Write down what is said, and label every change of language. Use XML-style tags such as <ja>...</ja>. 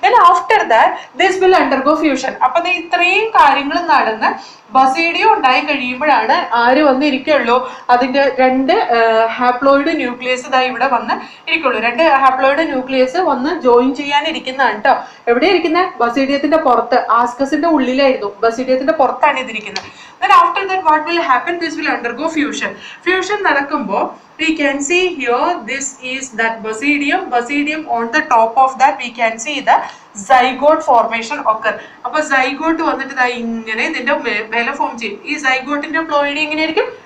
<en>After that this will undergo fusion.</en> <ml>അപ്പൊ ഇത്രയും കാര്യങ്ങൾ നടന്ന് ബസീഡിയോ ഉണ്ടായി കഴിയുമ്പോഴാണ് ആര് വന്നിരിക്കുള്ളൂ? അതിന്റെ രണ്ട് ഹാപ്ലോയിഡ് ന്യൂക്ലിയസ് ഇവിടെ വന്ന് ഇരിക്കുള്ളൂ. രണ്ട് ഹാപ്ലോയിഡ് ന്യൂക്ലിയസ് വന്ന് ജോയിൻ ചെയ്യാനിരിക്കുന്നതാണ് കേട്ടോ. എവിടെ ഇരിക്കുന്നത്? ബസീഡിയത്തിന്റെ പുറത്ത്. ആസ്കസിന്റെ ഉള്ളിലായിരുന്നു, ബസീഡിയത്തിന്റെ പുറത്താണ് ഇതിരിക്കുന്നത്.</ml> <en>Then after that what will happen? This will undergo fusion. Fusion</en> <ml>നടക്കുമ്പോൾ</ml> <en>we can see here this is that basidium on the top of that we can see the zygote formation occur.</en> <ml>അപ്പോൾ zygote വന്നിട്ട് ഇങ്ങനെ ഇതിന്റെ മേലെ form ചെയ്യും. ഈ zygoteന്റെ ploidy എങ്ങനെയായിരിക്കും?</ml>